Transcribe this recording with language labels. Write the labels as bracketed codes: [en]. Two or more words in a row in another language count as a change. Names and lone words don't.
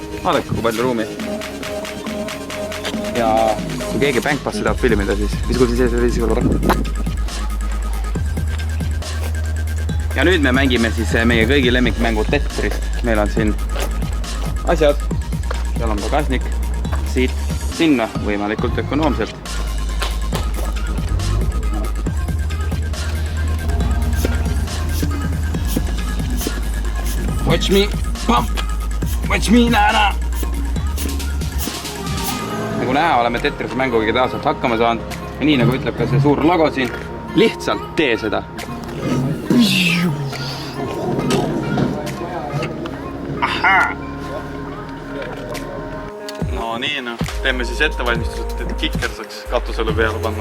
[et] Vaadake, kui palju ruumi. Ja kui keegi Bankpassi tahab filmida, siis viskul siis ees. Ja nüüd me mängime siis meie kõigi lemmikmängu Tetrist. Meil on siin asjad. Seal on pagasnik. Siit sinna võimalikult ökonoomselt. [en] Watch me, pump! Watch me, nana! [et] Nagu näha, oleme Tetrise mänguga taasalt hakkama saanud. Ja nii nagu ütleb ka see suur logo siin, lihtsalt tee seda. Ahaa! No nii, teeme siis ettevalmistused, et kikker saaks katusele peale panna.